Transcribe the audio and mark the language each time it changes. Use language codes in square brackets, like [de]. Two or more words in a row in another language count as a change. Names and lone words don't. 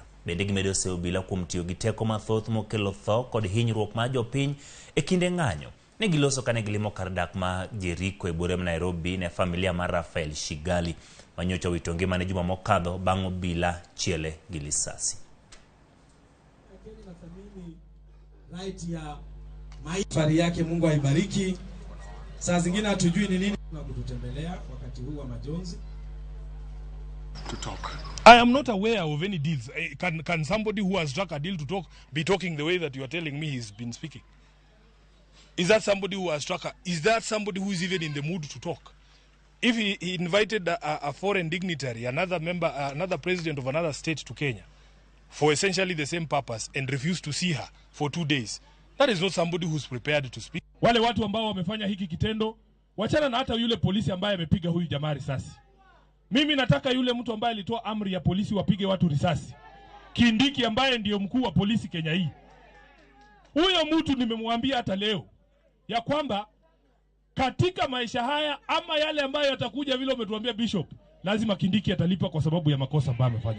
[luo] Bende gimedo seo bila kuom tiyo gi teko mathoth mokelo tho kod hinyruok ma jopiny e kinde ng'anyo. Ne giloso kane gilimo kar dak ma Jericho e bore ma Nairobi ne familia mar Rafael Shigali manyocha wito ngima ne juma mokadho bang'o bila chiele gi lisasi. [sw] Right ya maisha yake, Mungu aibariki. Saa zingine hatujui ni nini na kututembelea wakati huu wa majonzi. [en] To talk. I am not aware of any deals. Can somebody who has struck a deal to talk be talking the way that you are telling me he's been speaking? Is that somebody who has struck is that somebody who is even in the mood to talk? If he invited a foreign dignitary, another president of another state to Kenya for essentially the same purpose and refused to see her for 2 days, that is not somebody who's prepared to speak. [sw] Wale watu ambao wamefanya hiki kitendo, wachana na hata yule polisi ambaye amepiga huyu jamaa risasi. Mimi nataka yule mtu ambaye alitoa amri ya polisi wapige watu risasi. Kindiki ambaye ndiyo mkuu wa polisi Kenya hii. Huyo mtu nimemwambia hata leo ya kwamba katika maisha haya ama yale ambayo yatakuja vile umetuambia Bishop, lazima Kindiki atalipa kwa sababu ya makosa ambayo amefanya.